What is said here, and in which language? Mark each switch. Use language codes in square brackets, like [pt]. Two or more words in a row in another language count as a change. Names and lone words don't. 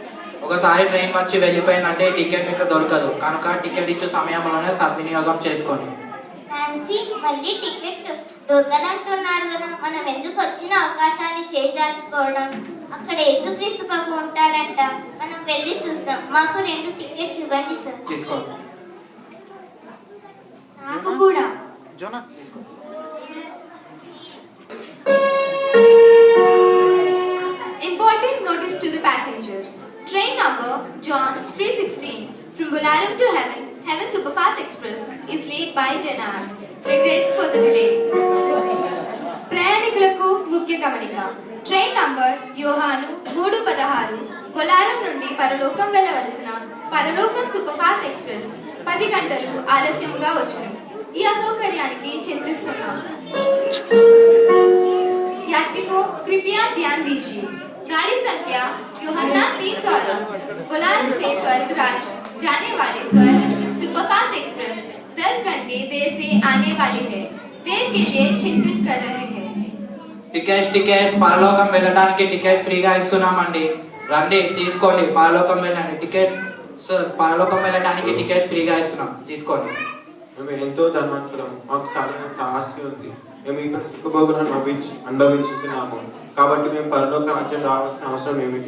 [te] ఒకసారి ట్రైన్ వచ్చి వెళ్ళిపోయిందంటే టికెట్ మీకు దొరకదు, కనుక టికెట్ ఇచ్చే సమయంలోనే సద్వినియోగం చేసుకోండి. నాన్సీ, మళ్ళీ టికెట్ దొరకదంటున్నాడు కదా, మనం ఎందుకు వచ్చిన అవకాశాన్ని చేజార్చుకోవడం? అక్కడ యేసుక్రీస్తు ప్రభు ఉంటాడంట, మనం వెళ్ళి చూస్తాం. మాకు 2 టికెట్స్ ఇవ్వండి సార్. నాకు కూడా. [en] Important notice to the passengers. Train number John 316 from Bolaram to Heaven, Heaven Superfast Express is late by 10 hours. Regret for the delay. [te] ప్రయాణికులకు ముఖ్య గమనిక. ట్రైన్ నంబర్ యోహాను 316 బొలారం నుండి పరలోకం వెళ్ళవలసిన పరలోకం సూపర్ఫాస్ట్ ఎక్స్ప్రెస్ 10 గంటలు ఆలస్యముగా వచ్చును. ఈ అసౌకర్యానికి చింతిస్తున్నాం. [hi] यात्रिकों कृपया ध्यान दीजिए, गाड़ी संख्या यूहन्ना 316 बोलारम से स्वर्गराज जाने वाले स्वर्ग सुपरफास्ट एक्सप्रेस 10 घंटे देर से आने वाली है. देर के लिए चिंतित कर रहे हैं. [te] టికెట్స్ పరలోకం వెళ్ళడానికి టికెట్స్ ఫ్రీగా ఇస్తున్నామండి. రండి తీసుకోండి, పరలోకం వెళ్ళండి. పరలోకం వెళ్ళడానికి టికెట్స్ ఫ్రీగా ఇస్తున్నాం, తీసుకోండి. మేము ఎంతో ధర్మంతులం, మాకు చాలినంత ఆస్తి ఉంది. మేము ఇక్కడ సుఖభోగులను అనుభవించుతున్నాము. కాబట్టి మేము పరలోక రాజ్యం రావాల్సిన అవసరం ఏమిటి?